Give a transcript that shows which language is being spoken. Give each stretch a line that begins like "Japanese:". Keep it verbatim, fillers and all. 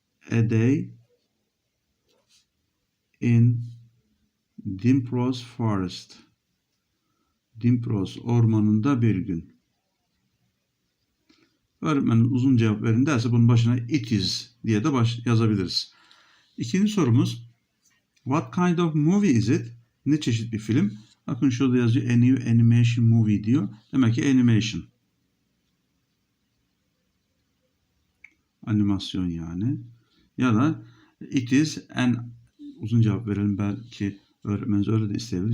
English: A Day in Dimrose Forest.
Turkish: Dimrose Ormanı'nda bir gün. Öğretmenin uzun cevap verin derse bunun başına
English: it is
Turkish: diye de baş yazabiliriz. İkinci sorumuz
English: What kind of movie is it?
Turkish: Ne çeşit bir film? Bakın şurada yazıyor
English: A new animation movie
Turkish: diyor. Demek ki animation. Animasyon yani. Ya da
English: it is an
Turkish: uzun cevap verelim belki öğretmeniniz öyle de isteyebilir.